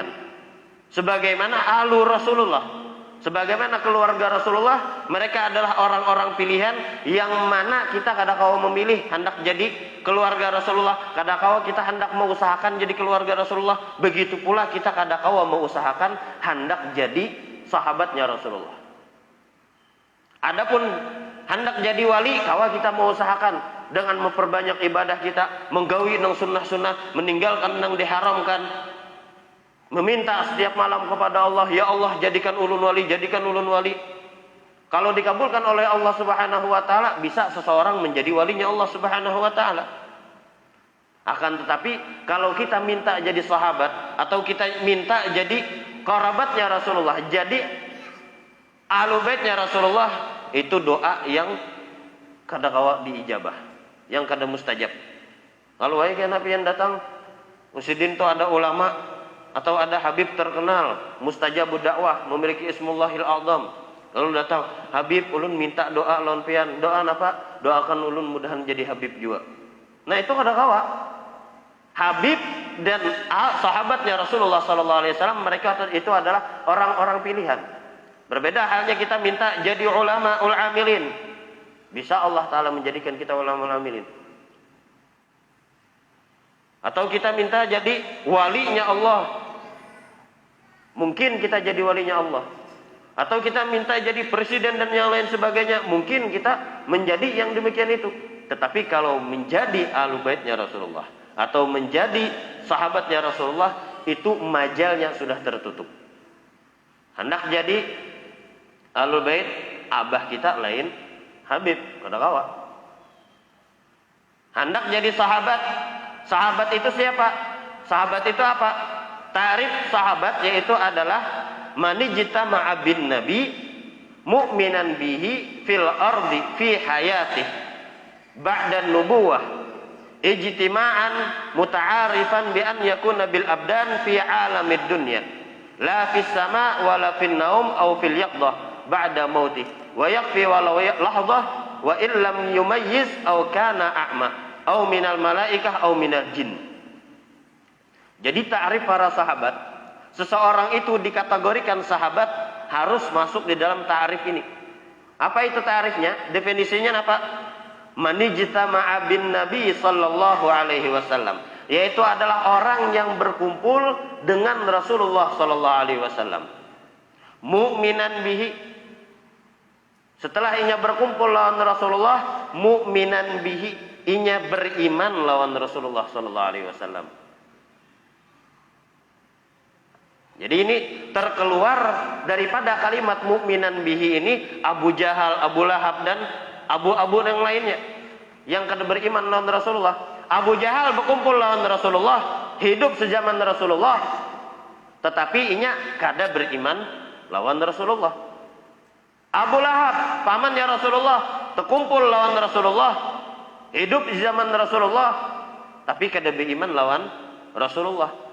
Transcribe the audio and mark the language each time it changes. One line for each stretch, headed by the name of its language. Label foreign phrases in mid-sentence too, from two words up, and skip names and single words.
Indonesian: Sebagaimana alu Rasulullah, sebagaimana keluarga Rasulullah, mereka adalah orang-orang pilihan yang mana kita kadang-kala memilih hendak jadi keluarga Rasulullah, kadang-kala kita hendak mengusahakan jadi keluarga Rasulullah. Begitu pula kita kadang-kala mengusahakan hendak jadi sahabatnya Rasulullah. Adapun hendak jadi wali, kawa kita mau usahakan dengan memperbanyak ibadah kita, menggawi nang sunnah-sunnah, meninggalkan nang diharamkan, meminta setiap malam kepada Allah, ya Allah jadikan ulun wali, jadikan ulun wali. Kalau dikabulkan oleh Allah
Arabic: سبحانه وتعالى,
Indonesian: bisa seseorang menjadi walinya Allah
Arabic: سبحانه وتعالى.
Indonesian: Akan tetapi kalau kita minta jadi sahabat atau kita minta jadi kerabatnya Rasulullah, jadi ahlu baitnya Rasulullah, itu doa yang
Banjar: kada kawa
Indonesian: diijabah, yang kada mustajab.
Banjar: Kalau wae kana pian datang musidin tu ada ulama atau ada habib terkenal,
Arabic: مستجاب الدعوة,
Banjar: memiliki ismullahil azam. Lalu datang, Habib ulun minta doa lawan pian.
Indonesian: Doa apa?
Banjar: Doakan ulun mudahan jadi habib juga.
Indonesian: Nah, itu
Banjar: kada kawa.
Indonesian: Habib dan sahabatnya Rasulullah
Arabic: صلى الله عليه وسلم,
Indonesian: mereka itu adalah orang-orang pilihan. Berbeda halnya kita minta jadi
Arabic: العلماء العاملين.
Indonesian: Bisa Allah taala menjadikan kita
Arabic: العلماء العاملين.
Indonesian: Atau kita minta jadi walinya Allah. Mungkin kita jadi walinya Allah. Atau kita minta jadi presiden dan yang lain sebagainya, mungkin kita menjadi yang demikian itu. Tetapi kalau menjadi ahlu baitnya Rasulullah atau menjadi sahabatnya Rasulullah, itu majalnya sudah tertutup.
Banjar: Hendak jadi
Arabic: أهل البيت,
Banjar: abah kita lain Habib, kada kawa.
Indonesian: Hendak jadi sahabat, sahabat itu siapa? Sahabat itu apa? Tarif sahabat yaitu adalah
Arabic: من اجتمع بالنبي مؤمنا به في الأرض في حياته بعد النبوة اجتماعا متعارفا بأن يكون بالأبدان في عالم الدنيا لا في السماء ولا في النوم أو في اليقظة بعد موته ويكفي ولو لحظة وإن لم يميز أو كان أعمى أو من الملائكة أو من الجن.
Indonesian: Jadi ta'rif para sahabat, seseorang itu dikategorikan sahabat harus masuk di dalam ta'rif ini. Apa itu ta'rifnya? Definisinya apa?
Arabic: من اجتمع بالنبي صلى الله عليه وسلم,
Indonesian: yaitu adalah orang yang berkumpul dengan Rasulullah
Arabic: صلى الله عليه وسلم. مؤمنا به,
Indonesian: setelah inya berkumpul lawan Rasulullah,
Arabic: مؤمنا به,
Indonesian: inya beriman lawan Rasulullah
Arabic: صلى الله عليه وسلم.
Indonesian: Jadi ini terkeluar daripada kalimat
Arabic: مؤمنا به
Indonesian: ini Abu Jahal, Abu Lahab dan Abu yang lainnya yang kada beriman lawan Rasulullah. Abu Jahal berkumpul lawan Rasulullah, hidup sejaman Rasulullah, tetapi inya kada beriman lawan Rasulullah. Abu Lahab pamannya Rasulullah, terkumpul lawan Rasulullah, hidup di zaman Rasulullah, tapi kada beriman lawan Rasulullah.